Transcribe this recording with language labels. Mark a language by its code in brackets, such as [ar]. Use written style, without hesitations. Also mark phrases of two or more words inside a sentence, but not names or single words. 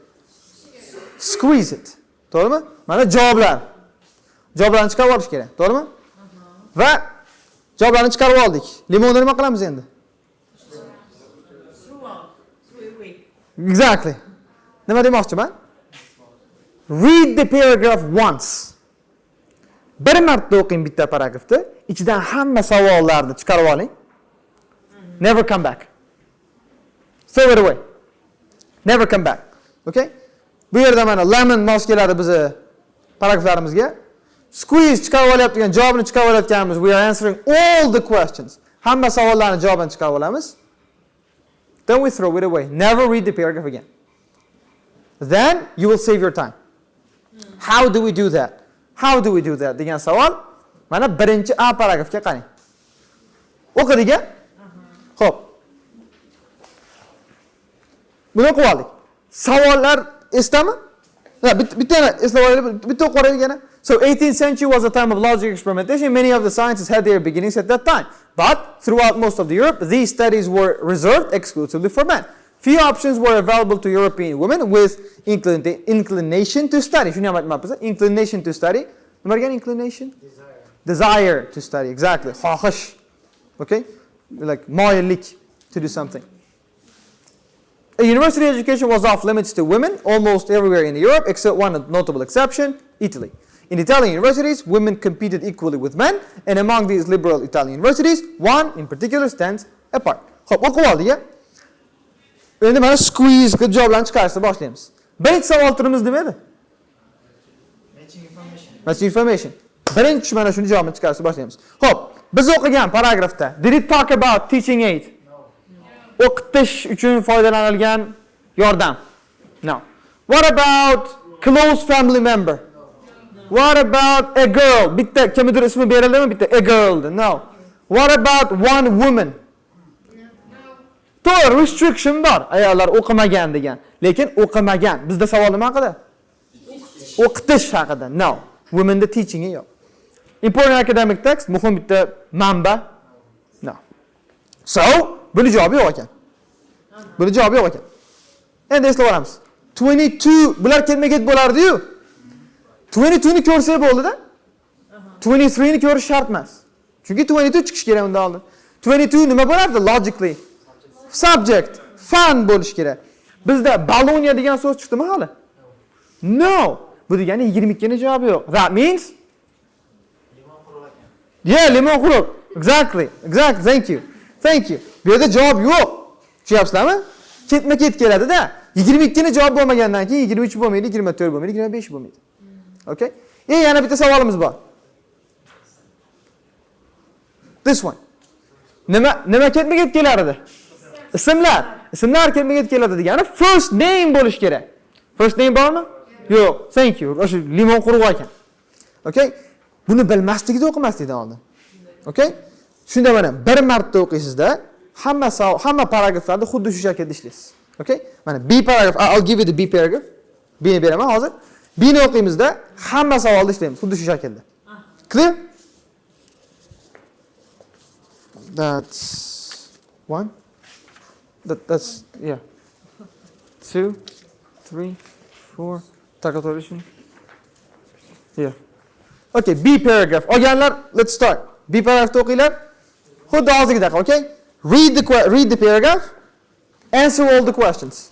[en] Squeeze it. [uz] To'g'rimi? Mana javoblar. Javoblarni chiqarib olish kerak, to'g'rimi? Va javoblarni chiqarib oldik. Limonni nima qilamiz endi? [en] Exactly. [uz] Nima demoqchiman? [en] Read the paragraph once. [uz] Bir marta o'qing bitta paragrafni, ichidan hamma savollarni chiqarib oling. [en] Never come back. Throw it away. Never come back. Okay? [uz] Bu yerda mana lemon mos keladi bizni paragraflarimizga. Squeeze chiqarib olayotgan, javobini chiqarib olayotganimiz. [en] We are answering all the questions. [uz] Hamma savollarning javobini chiqarib olamiz. [en] Then we throw it away. Never read the paragraph again. Then you will save your time. How do we do that? How do we do that? [uz] degan savol. Mana birinchi A paragrafga qarang. O'qidik-a? Xo'p. Buni o'qib oldik. Savollar esdami? Bitta o'qib yana. [en] So 18th century was a time of logical experimentation. Many of the sciences had their beginnings at that time. But throughout most of the Europe, these studies were reserved exclusively for men. Few options were available to European women with inclination to study. Inclination to study. Inclination? Desire to study. Exactly. Xohish. Okay? Like moyillik to do something. A university education was off limits to women almost everywhere in Europe, except one notable exception, Italy. In Italian universities, women competed equally with men, and among these liberal Italian universities, one in particular stands apart. [uz] Xo'p, o'qib oldik-a? Endi mana squeeze qilib javoblarni chiqarishni boshlaymiz. Birinchi savol turimiz nima edi? [en] Matching information. [uz] Birinchi mana shuni javobini chiqarishni boshlaymiz. Xo'p, biz o'qigan paragrafda [en] did it talk about teaching aid? [uz] O'qitish uchun foydalanilgan yordam. [en] No. What about close family member? What about a girl? [uz] Bitta kimdir ismi berildimi? [en] Bitta a girl. No. What about one woman? [uz] To'g'ri, restriction bor. Ayollar o'qimagan degan. Lekin o'qimagan. Bizda savol nima haqida? O'qitish haqida. [en] No. Women the teaching yo'q. Important academic text, [uz] muhim bitta manba. No. So, buni javobi yo'q ekan. Buni javobi yo'q ekan. Endi eslab olamiz. 22 bular ketma-ket bo'lardi-yu. 22 ni ko'rsak bo'ldi-da. 23 ni ko'rish shart emas. Chunki 22 chiqish kerak undan oldin. 22 nima bo'lardi logically? Subject, fun bo'lish kerak. Bizda Bologna degan so'z chiqdimi hali? No. Bu degani 22 ni javobi yo'q. [en] That means yeah, [uz] limon quruq. [en] Exactly. Thank you. [uz] Bu yerda javob yo'q. Tushunyapsizlarmi? Ketma-ket keladi-da. 22 ni javob bo'lmagandan keyin 23 bo'lmaydi, 24 bo'lmaydi, 25 bo'lmaydi. [en] Okay? [uz] Yana bitta savolimiz bor. [en] This one. [uz] Nima ketma-ket kelar edi? Ismlar. Ismlar ketma-ket keladi degani [en] first name [uz] bo'lish kerak. [en] First name [uz] bormi? Yo'q. [en] Thank you. [uz] O'sha limon quruq ekan. Okay? Buni bilmasligida o'qimaslikdan oldin. [en] Okay? [uz] Shunda mana bir marta o'qiysizda hamma paragraflarda xuddi shu shaklda ishlaysiz. [en] Okay? Mana B paragraph, I'll give you the B paragraph. [uz] B ni beraman hozir. B ni o'qiymizda hamma savolda ishlaymiz xuddi shu shaklda. [en] Clear? That's one. That's yeah. 2, 3, 4. Takotorishin. Yeah. Okay, B paragraph. [uz] Olganlar, [en] let's start. [uz] B paragraph o'qinglar. Xuddi hozirgidek, [en] okay? Read the paragraph. Answer all the questions.